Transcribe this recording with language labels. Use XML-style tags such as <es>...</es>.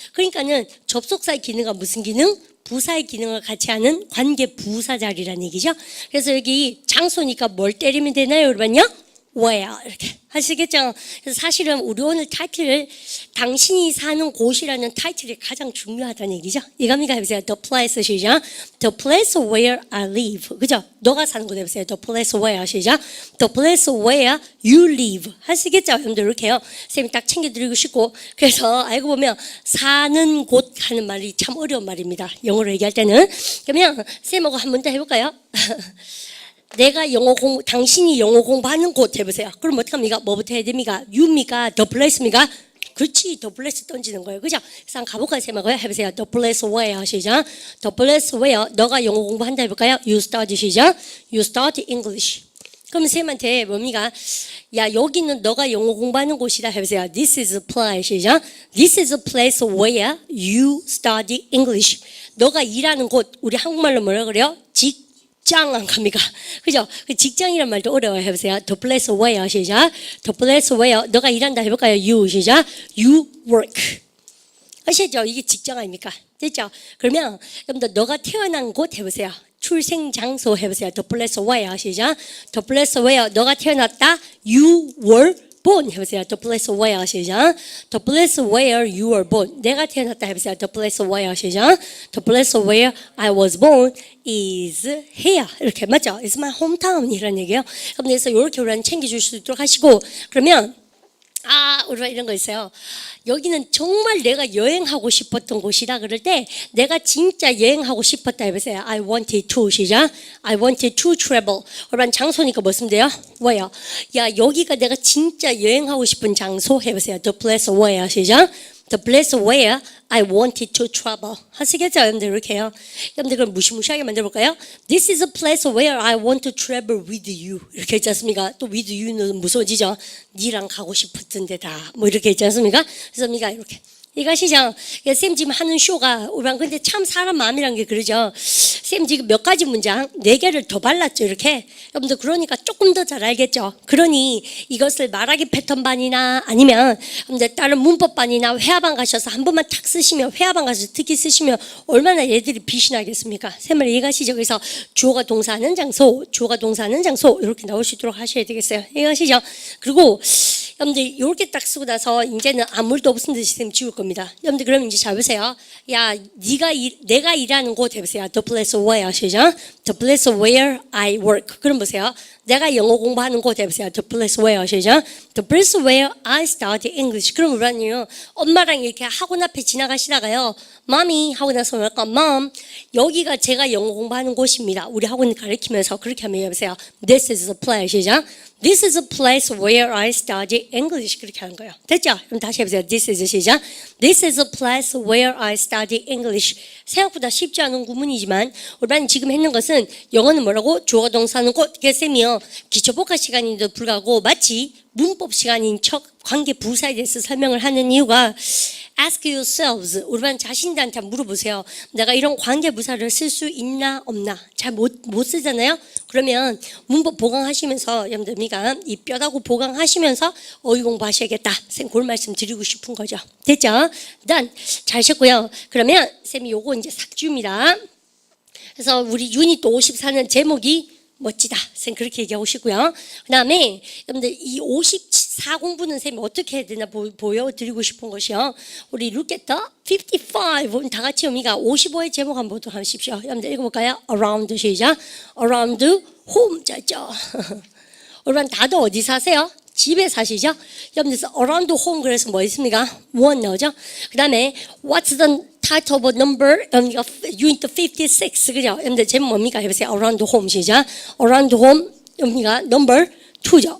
<ko>그러니까는 접속사의 기능은 무슨 기능? 부사의 기능을 같이 하는 관계 부사 자리라는 얘기죠. 그래서 여기 장소니까 뭘 때리면 되나요, 여러분요? where 이렇게 하시겠죠? 그래서 사실은 우리 오늘 타이틀을 당신이 사는 곳이라는 타이틀이 가장 중요하다는 얘기죠. 이겁니까? 해보세요.</ko> <en>The place 시작. The place where I live.</en> <ko>그죠? 너가 사는 곳 해보세요.</ko> <en>The place where 시작. The place where you live.</en> <ko>하시겠죠? 여러분들 이렇게요. 쌤이 딱 챙겨드리고 싶고 그래서 알고 보면 사는 곳 하는 말이 참 어려운 말입니다. 영어로 얘기할 때는. 그러면 쌤하고 한 번 더 해볼까요? 내가 당신이 영어 공부하는 곳 해보세요. 그럼 어떡합니까? 뭐부터 해야 됩니까? you입니까? the place입니까? 그렇지, the place 던지는 거예요. 그죠? 그래서 한번 가볼까요? 쌤하고요. 해보세요.</ko> <en>the place where 시작.</en> <ko>the place where 너가 영어 공부한다 해볼까요?</ko> <en>you study 시작. you study English.</en> <ko>그럼 쌤한테 뭡니까? 야, 여기는 너가 영어 공부하는 곳이다 해보세요.</ko> <en>This is a place 시작. This is a place where you study English.</en> <ko>너가 일하는 곳, 우리 한국말로 뭐라 그래요? 직장 안 갑니까? 그죠? 그 직장이란 말도 어려워요. 해보세요.</ko> <en>The place where 시작.</en> <ko>The place where 너가 일한다 해볼까요? You 시작. You work. 아시죠? 이게 직장 아닙니까? 됐죠?</ko> <en>그러면 여러분들 너가 태어난 곳 해보세요. 출생 장소 해보세요. The place where 시작. The place where</en> <ko>너가 태어났다.</ko> <en>You were born 해보세요. The place where 시작. The place where you were born.</en> <ko>내가 태어났다 해보세요.</ko> <en>The place where 시작. The place where I was born is here.</en> <ko>이렇게 맞죠?</ko> <en>It's my hometown</en> <ko>이런 얘기예요. 그래서 이렇게 우리는 챙겨줄 수 있도록 하시고 그러면 우리가 이런 거 있어요. 여기는 정말 내가 여행하고 싶었던 곳이다 그럴 때 내가 진짜 여행하고 싶었다 해보세요.</ko> <en>I wanted to 시작. I wanted to travel.</en> <ko>그러면 장소니까 뭐 쓰면 돼요?</ko> <en>where.</en> <ko>야, 여기가 내가 진짜 여행하고 싶은 장소 해보세요.</ko> <en>The place where 시작. The place where I wanted to travel.</en> <ko>하시겠죠? 여러분들 이렇게 해요. 여러분들 그럼 무시무시하게 만들어볼까요?</ko> <en>This is a place where I want to travel with you.</en> <ko>이렇게 했지 않습니까? 또 with you는 무서워지죠? 니랑 가고 싶었던 데다. 뭐 이렇게 했지 않습니까? 그래서 니가 이렇게. 이거 아시죠? 쌤 지금 하는 쇼가 우리랑 근데 참 사람 마음이란 게 그러죠. 쌤 지금 몇 가지 문장 4개를 더 발랐죠 이렇게. 여러분들 그러니까 조금 더 잘 알겠죠. 그러니 이것을 말하기 패턴반이나 아니면 여러분들 다른 문법반이나 회화반 가셔서 한 번만 탁 쓰시면 회화반 가서 특히 쓰시면 얼마나 얘들이 빛이 나겠습니까? 쌤을 이해가시죠? 그래서 주어가 동사하는 장소, 주어가 동사하는 장소 이렇게 나올 수 있도록 하셔야 되겠어요. 이해가시죠? 그리고 여러분들 이렇게 딱 쓰고 나서 이제는 아무 일도 없은 듯이 쌤 지울 겁니다. 여러분들 그럼 이제 잘 보세요. 야, 내가 일하는 곳 해보세요.</ko> <en>The place where 시작. The place where I work.</en> <ko>그럼 보세요. 내가 영어 공부하는 곳 해보세요.</ko> <en>The place where 시작. The place where I study English.</en> <ko>그럼 우리는요. 엄마랑 이렇게 학원 앞에 지나가시다가요. Mommy 하고 나서 뭐랄까? Mom, 여기가 제가 영어 공부하는 곳입니다. 우리 학원 가르치면서 그렇게 하면 해보세요.</ko> <en>This is a place 시작. This is a place where I study English.</en> <ko>그렇게 하는 거예요. 됐죠? 그럼 다시 해보세요. This is 시작.</ko> <en>This is a place where I study English.</en> <ko>생각보다 쉽지 않은 구문이지만 우리는 지금 했는 것은 영어는 뭐라고? 주어 동사는 곧. 쌤이요. 기초복합 시간인데도 불구하고 마치 문법 시간인 척 관계 부사에 대해서 설명을 하는 이유가</ko> <en>Ask yourselves.</en> <ko>우리만 자신들한테 물어보세요. 내가 이런 관계 부사를 쓸 수 있나 없나? 잘 못 쓰잖아요. 그러면 문법 보강하시면서 여러분들 이 뼈다구 보강하시면서 어휘 공부하셔야겠다. 쌤 그런 말씀 드리고 싶은 거죠. 됐죠? 일단 잘 쉬었고요. 그러면 쌤이 요거 이제 싹 지웁니다. 그래서 우리 유닛 54는 제목이 멋지다. 쌤 그렇게 얘기하고 싶고요. 그 다음에 여러분들 이 54 공부는 쌤이 어떻게 해야 되나 보여드리고 싶은 것이요.</ko> <en>우리 look at the 55.</en> <ko>다 같이 우리가 55의 제목 한번 보도록 하십시오. 여러분들 읽어볼까요? Around 시작.</ko> <en>Around home 짜죠.</en> <ko>여러분 다들 어디 사세요? 집에 사시죠? 여러분들 around home 그래서 뭐 있습니까? one 나오죠? 그 다음에</ko> <en>what's the title of number?</en> <ko>unit 56 그죠? 여러분들 제목 뭡니까? 해보세요.</ko> <en>around home 시작. around home 여러분이가 number 2죠.</en>